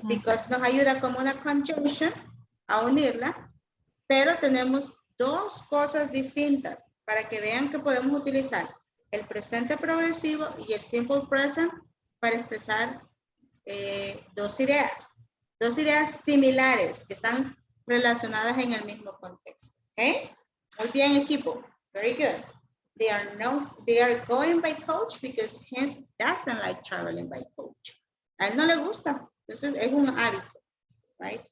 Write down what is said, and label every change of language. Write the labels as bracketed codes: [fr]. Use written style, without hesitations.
[es] Because nos ayuda como una conjunction a unirla, pero tenemos dos cosas distintas para que vean que podemos utilizar el presente progresivo y el simple present para expresar dos ideas similares que están relacionadas en el mismo contexto. ¿Ok? Muy bien, equipo. [en] Very good. They are going by coach because Hans doesn't like traveling by coach. [es] A él no le gusta, entonces es un hábito, right?